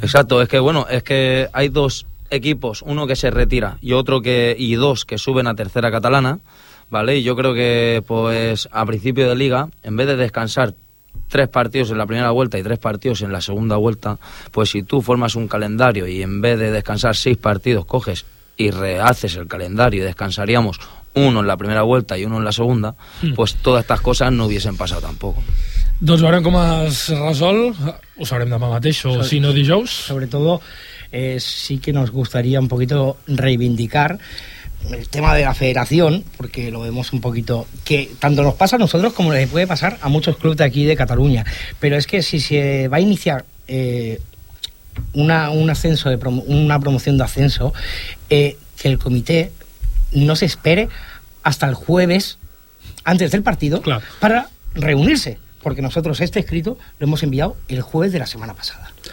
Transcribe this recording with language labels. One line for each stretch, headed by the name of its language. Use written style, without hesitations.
Spanish: Exacto, es que bueno, es que hay dos equipos, uno que se retira y otro que y dos que suben a tercera catalana, ¿vale? Y yo creo que pues a principio de liga, en vez de descansar tres partidos en la primera vuelta y tres partidos en la segunda vuelta, pues si tú formas un calendario y en vez de descansar seis partidos coges y rehaces el calendario y descansaríamos uno en la primera vuelta y uno en la segunda, pues todas estas cosas no hubiesen pasado tampoco.
Catalan: Doncs veurem com es resol, ho sabrem demà mateix o si no dijous.
Spanish: Sobretot sí que nos gustaría un poquito reivindicar el tema de la federación, porque lo vemos un poquito, que tanto nos pasa a nosotros como les puede pasar a muchos clubes de aquí de Cataluña, pero es que si se va a iniciar una promoción de ascenso, que el comité no se espere hasta el jueves antes del partido, claro, para reunirse, porque nosotros este escrito lo hemos enviado el jueves de la semana pasada.